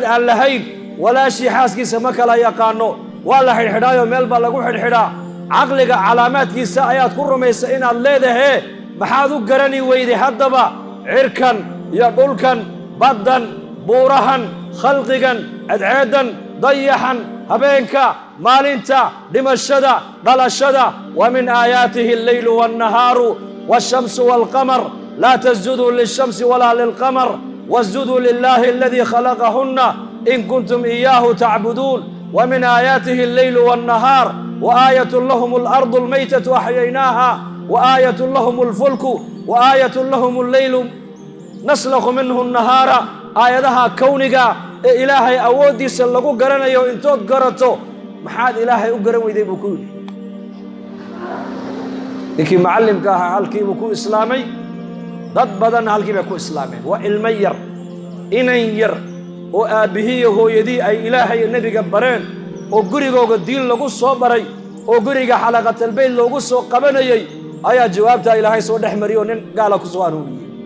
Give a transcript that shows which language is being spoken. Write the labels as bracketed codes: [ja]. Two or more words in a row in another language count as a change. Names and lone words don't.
[so] aan lahayn walaashii xaaskiisa ma kala yaqaano waa la xidhxidhaayo meel baa lagu xidhxidhaa caqliga calaamaadkiisa ayaad ku rumaysa inaad leedahay maxaad u garani weyday haddaba cirkan iyo dhulkan baddan buurahan khalqigan adceedan dayaxan habeenka maalinta dhimashada dhalashada [ar] ومن آياته الليل والنهار والشمس والقمر لا تسجدوا للشمس ولا للقمر واسجدوا لله الذي خلقهن إن كنتم إياه تعبدون ومن آياته الليل والنهار وآية لهم الأرض الميتة أحييناها وآية لهم الفلك وآية لهم الليل نسلخ منه النهار [so] aayadaha kawniga ee ilaahay awoodiisa lagu garanayo intood garato maxaad ilaahay u garan weyday buu ku yiri inkii macallimka ahaa halkii buu ku islaamay dad badan halkii bay ku islaameen waa ilmo yar inan yar oo aabihii iyo hooyadii ay ilaahay nabiga bareen oo gurigooga diin lagu soo baray oo guriga xalaqatul bayt loogu soo qabanayay ayaa jawaabta ilaahay soo dhaxmariyo nin gaala ku soo aruuriyay